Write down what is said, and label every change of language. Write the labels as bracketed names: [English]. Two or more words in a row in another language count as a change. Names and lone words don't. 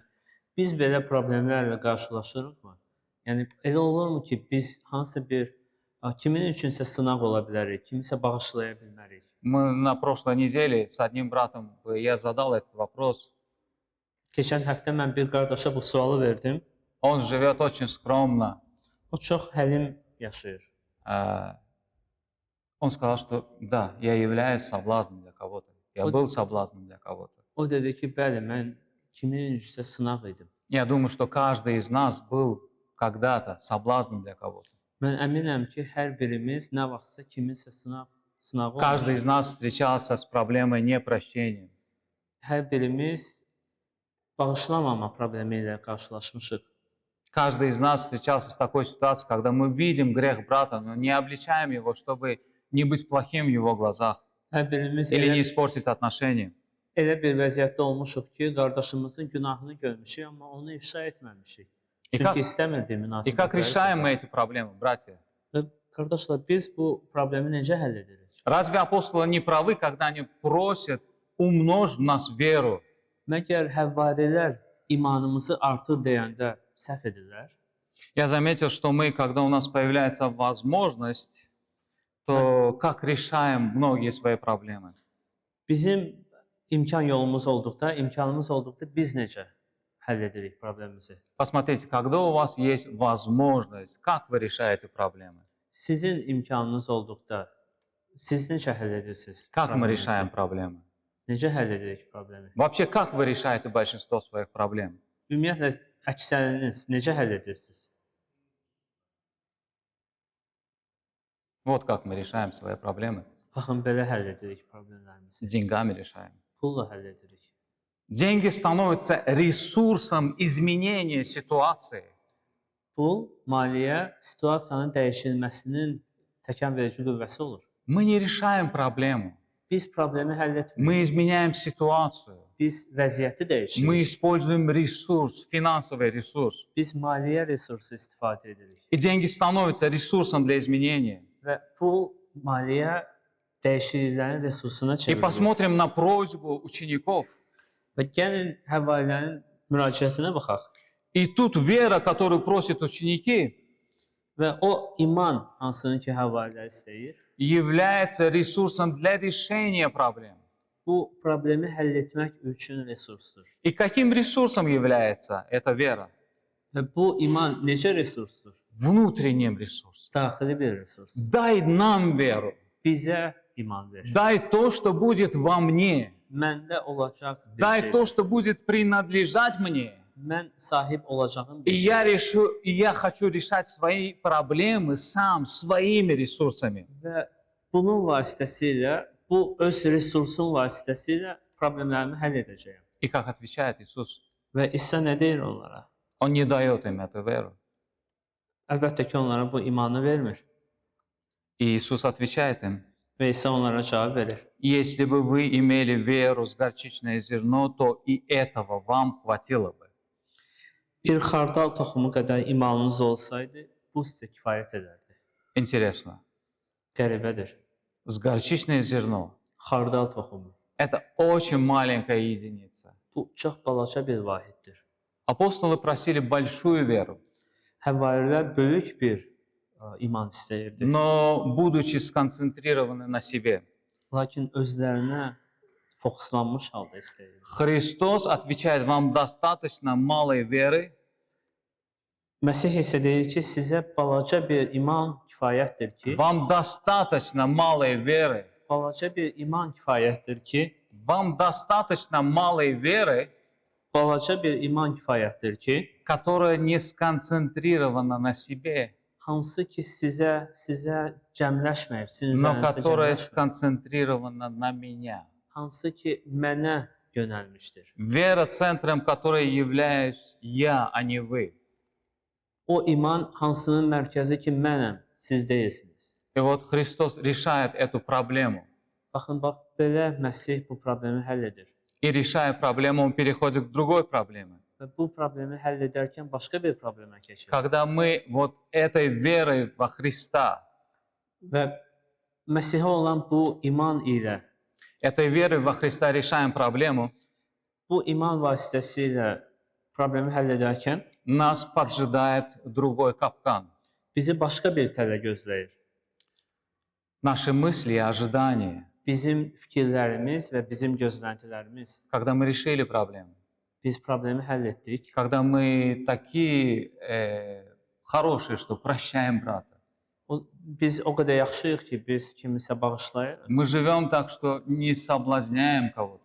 [Azerbaijani] Biz belə problemlərlə qarşılaşırıqmı? Yəni elə olurmu ki, biz hansısa bir kimin üçünsə sınaq ola bilərik, kimisə bağışlaya bilmərik. [Russian] Мы на прошлой неделе с одним братом, я задал этот вопрос. [Azerbaijani] Keçən həftə mən bir qardaşa bu sualı verdim. [Russian] Он живет очень скромно. [Azerbaijani] O çox həlim yaşayır. [Russian] Он сказал, что да, я являюсь соблазном для кого-то. Я Вот. был соблазном для кого-то. [Azerbaijani] O dedi ki, bəli, mən kimin üzrə sınaq idim. [Russian] Я думаю, что каждый из нас был когда-то soблазном для кого-то. [Azerbaijani] Mən əminəm ki, hər birimiz nə vaxtsa kiminsə sınağı [Russian] Каждый из [Azerbaijani] olmuşuq. [Russian] нас встречался с проблемой непрощения. [Azerbaijani] Hər birimiz bağışlamama problemi ilə qarşılaşmışıq. [Russian] Каждый из нас встречался с такой ситуацией, когда мы видим грех брата, но не обличаем его, чтобы не быть плохим в его глазах [Azerbaijani] Hər birimiz [Russian] или не [Azerbaijani] elə, [Russian] испортить отношения. [Azerbaijani] elə bir vəziyyətdə olmuşuq ki, qardaşımızın günahını görmüşük, amma onu ifşa etməmişik. [Russian] И [Azerbaijani] Çünki [Russian] как, [Azerbaijani] istəmirdik [Russian] и как [Azerbaijani] münasibətləri [Russian] решаем мы [Azerbaijani] pozaq. [Russian] эти проблемы, братья? [Azerbaijani] Və qardaşlar, biz bu problemi necə həll edirik? [Russian] Разве апостолы не правы, когда они просят умножь в нас веру? [Azerbaijani] Məgər həvvarilər imanımızı artır deyəndə səhv edirlər? [Russian] Я заметил, что мы, когда у нас появляется возможность, то как решаем многие свои проблемы? [Azerbaijani] Bizim imkanımız olduqda biz necə həll edirik problemimizi? [Russian] Посмотрите, когда у вас есть возможность, как вы решаете проблемы? [Azerbaijani] Sizin imkanınız olduqda siz necə həll edirsiniz? [Russian] Как мы [Azerbaijani] probleminizi? [Russian] решаем проблемы? [Azerbaijani] Necə həll edirik problemi? [Russian] Вообще, как вы решаете большинство своих проблем? [Azerbaijani] Ümumiyyətlə əksəriniz necə həll edirsiniz? [Russian] Вот как мы решаем свои проблемы. [Azerbaijani] Baxın, belə həll edirik problemlərimizi. [Russian] Деньгами решаем. [Azerbaijani] Pulla həll edirik. [Russian] Деньги становятся ресурсом изменения ситуации. [Azerbaijani] Pul maliyyə situasiyanın dəyişilməsinin təkanverici qüvvəsi olur. [Russian] Мы не решаем проблему. [Azerbaijani] Biz problemi həll etmirik. [Russian] Мы изменяем ситуацию. [Azerbaijani] Biz vəziyyəti dəyişirik. [Russian] Мы используем ресурс, финансовый ресурс. [Azerbaijani] Biz maliyyə resursu istifadə edirik. [Russian] И деньги становятся ресурсом для изменения. [Azerbaijani] Və pul maliyyə dəyişikliklərin resursuna [Russian] И [Azerbaijani] çevrilir. [Russian] посмотрим на просьбу учеников. [Azerbaijani] Və gəlin həvarilərin müraciətinə baxaq. [Russian] И тут вера, которую просят ученики, [Azerbaijani] Və o iman hansını ki həvarilər istəyir, [Russian] является ресурсом для решения проблем. [Azerbaijani] bu problemi həll etmək üçün resursdur. [Russian] И каким ресурсом является эта вера? [Azerbaijani] Və bu iman necə resursdur? [Russian] Внутренним ресурсом. [Azerbaijani] Daxili bir resursdur. [Russian] Дай нам веру. [Azerbaijani] Bizə iman ver. [Russian] Дай то, что будет во мне. [Azerbaijani] Məndə olacaq bir [Russian] Дай [Azerbaijani] şey. [Russian] то, что будет принадлежать мне. [Azerbaijani] Mən sahib olacağım [Russian] И [Azerbaijani] bir şey. [Russian] я хочу решать свои проблемы сам, своими ресурсами. [Azerbaijani] Və bunun vasitəsilə, bu öz resursun vasitəsilə problemlərimi həll edəcəyəm. [Russian] И как отвечает Иисус? [Azerbaijani] Və İsa nə deyir onlara? [Russian] Он не дает им эту веру. [Azerbaijani] Əlbəttə ki, onlara bu imanı vermir. [Russian] И Иисус отвечает им: [Azerbaijani] Və İsa onlara cavab verir. [Russian] если бы вы имели веру с горчичное зерно, то и этого вам хватило бы. [Azerbaijani] Bir xardal toxumu qədər imanınız olsaydı, bu sizə kifayət edərdi. [Russian] Интересно. [Azerbaijani] Qəribədir. [Russian] С горчичное зерно. [Azerbaijani] Xardal toxumu. [Russian] Это очень маленькая единица. [Azerbaijani] Bu çox balaca bir vahiddir. [Russian] Апостолы просили большую веру, [Azerbaijani] Həvarilər böyük bir iman istəyirdi. [Russian] но будучи сконцентрированы на себе. [Azerbaijani] Lakin özlərinə fokuslanmış halda istəyirdi. [Russian] Христос отвечает: вам достаточно малой веры, [Azerbaijani] Məsih isə deyir ki, sizə balaca bir iman kifayətdir ki, [Russian] вам достаточно малой веры, [Azerbaijani] balaca bir iman kifayətdir ki, [Russian] вам достаточно малой веры, [Azerbaijani] balaca bir iman kifayətdir ki, [Russian] которая не сконцентрирована на себе, [Azerbaijani] hansı ki sizə cəmləşməyib, sizin [Russian] но [Azerbaijani] üzərinizə [Russian] которая [Azerbaijani] cəmləşməyib, [Russian] сконцентрирована на меня. [Azerbaijani] hansı ki mənə yönəlmişdir. [Russian] Вера, центром которой являюсь я, а не вы. [Azerbaijani] O iman hansının mərkəzi ki mənəm, siz deyilsiniz. [Russian] И вот Христос решает эту проблему. [Azerbaijani] Baxın, bax, belə Məsih bu problemi həll edir. [Russian] И решая проблему, он переходит к другой проблеме. [Azerbaijani] Və bu problemi həll edərkən başqa bir problemə keçir. [Russian] Когда мы вот этой верой во Христа, [Azerbaijani] Və Məsihə olan bu iman ilə, [Russian] этой верой во Христа решаем проблему, [Azerbaijani] bu iman vasitəsilə problemi həll edərkən [Russian] нас поджидает другой капкан. [Azerbaijani] bizi başqa bir tələ gözləyir. [Russian] Наши мысли и ожидания. [Azerbaijani] Bizim fikirlərimiz və bizim gözləntilərimiz. [Russian] Когда мы решили проблему, [Azerbaijani] Biz problemi həll etdik. [Russian] когда мы такие хорошие, что прощаем брата. [Azerbaijani] Biz o qədər yaxşıyıq ki, biz kimisə bağışlayırıq. [Russian] Мы живем так, что не соблазняем кого-то.